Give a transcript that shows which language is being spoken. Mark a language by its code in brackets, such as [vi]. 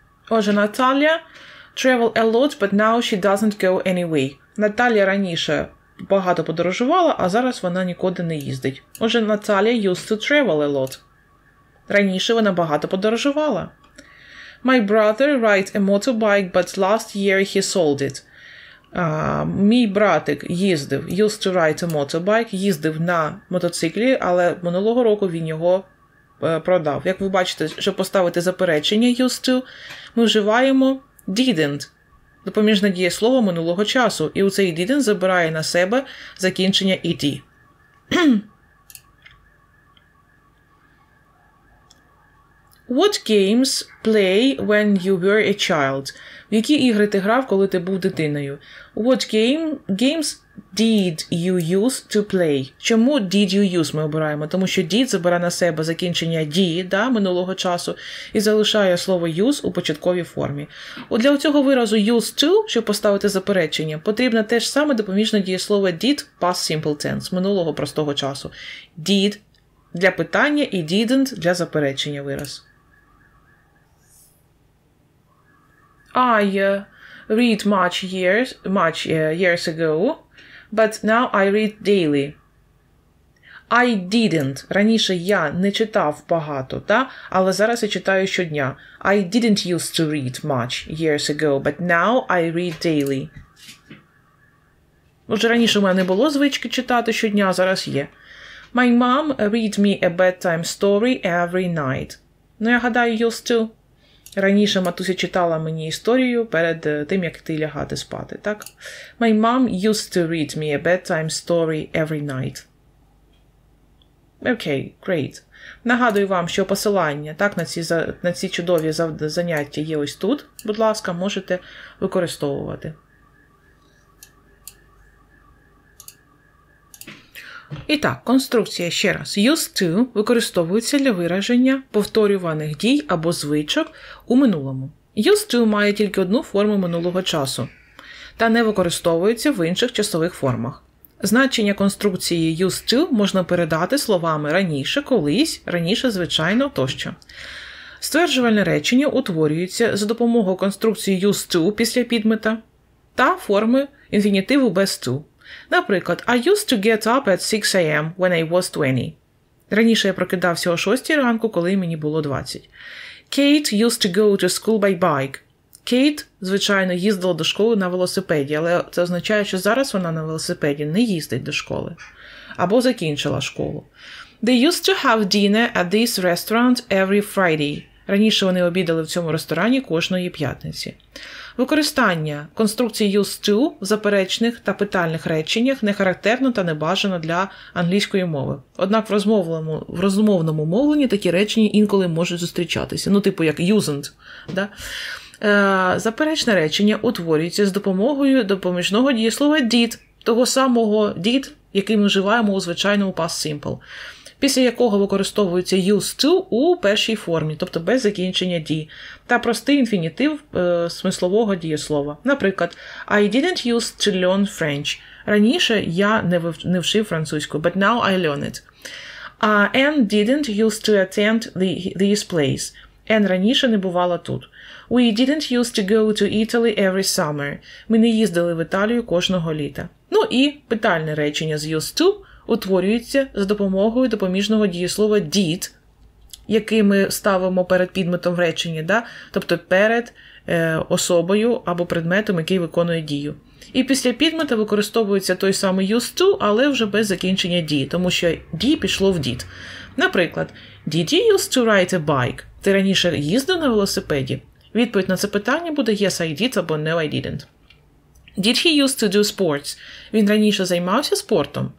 [uk] Отже, [en] Наталя travel a lot, but now she doesn't go anyway. [uk] Наталя раніше багато подорожувала, а зараз вона нікуди не їздить. Отже, [en] Наталя used to travel a lot. [uk] Раніше вона багато подорожувала. [en] My brother rides a motorbike, but last year he sold it. [uk] Мій братик їздив, [en] used to ride a motorbike, [uk] їздив на мотоциклі, але минулого року він його продав. Як ви бачите, щоб поставити заперечення used to, ми вживаємо didn't, допоміжне дієслово минулого часу, і у цей didn't забирає на себе закінчення «it». [en] What games play when you were a child? [uk] В які ігри ти грав, коли ти був дитиною? [en] What games did you use to play? [uk] Чому did you use ми обираємо? Тому що did забирає на себе закінчення did, минулого часу, і залишає слово use у початковій формі. Для цього виразу used to, щоб поставити заперечення, потрібно те ж саме допоміжне дієслово did past simple tense, минулого простого часу. Did для питання і didn't для заперечення вираз. [en] I read much years ago, but now I read daily. I didn't. [uk] Раніше я не читав багато, але зараз я читаю щодня. [en] I didn't used to read much years ago, but now I read daily. [uk] Отже, раніше в мене не було звички читати щодня, а зараз є. [en] My mom read me a bedtime story every night. [uk] Я гадаю, used to. Раніше матуся читала мені історію перед тим, як йти лягати спати, так? [en] My mom used to read me a bedtime story every night. [uk] Окей, [en] great. [uk] Нагадую вам, що посилання на ці чудові заняття є ось тут. Будь ласка, можете використовувати. І так, конструкція ще раз. Used to використовується для вираження повторюваних дій або звичок у минулому. Used to має тільки одну форму минулого часу та не використовується в інших часових формах. Значення конструкції used to можна передати словами раніше, колись, раніше, звичайно, тощо. Стверджувальне речення утворюється за допомогою конструкції used to після підмета та форми інфінітиву без to. Наприклад, [en] I used to get up at 6 a.m. when I was 20. [uk] Раніше я прокидався о 6 ранку, коли мені було 20. [en] Kate used to go to school by bike. [uk] Кейт, звичайно, їздила до школи на велосипеді, але це означає, що зараз вона на велосипеді не їздить до школи. Або закінчила школу. [en] They used to have dinner at this restaurant every Friday. [uk] Раніше вони обідали в цьому ресторані кожної п'ятниці. Використання конструкції used to в заперечних та питальних реченнях не характерно та не бажано для англійської мови. Однак в розмовному мовленні такі речення інколи можуть зустрічатися. Типу як usn't. Да? Заперечне речення утворюється з допомогою допоміжного дієслова did, того самого did, який ми вживаємо у звичайному past simple, після якого використовується used to у першій формі, тобто без закінчення d, та простий інфінітив смислового дієслова. Наприклад, [en] I didn't used to learn French. [uk] Раніше я не вчив французьку, [en] but now I learn it. Anne didn't used to attend this place. [uk] Anne раніше не бувала тут. [en] We didn't used to go to Italy every summer. [uk] Ми не їздили в Італію кожного літа. І питальне речення з used to утворюється за допомогою допоміжного дієслова did, який ми ставимо перед підметом в реченні, тобто перед особою або предметом, який виконує дію. І після підмета використовується той самий used to, але вже без закінчення d, тому що d пішло в did. Наприклад, [en] did you used to ride a bike? [uk] Ти раніше їздив на велосипеді? Відповідь на це питання буде [en] yes, I did [uk] або [en] no, I didn't. Did he used to do sports? [uk] Він раніше займався спортом?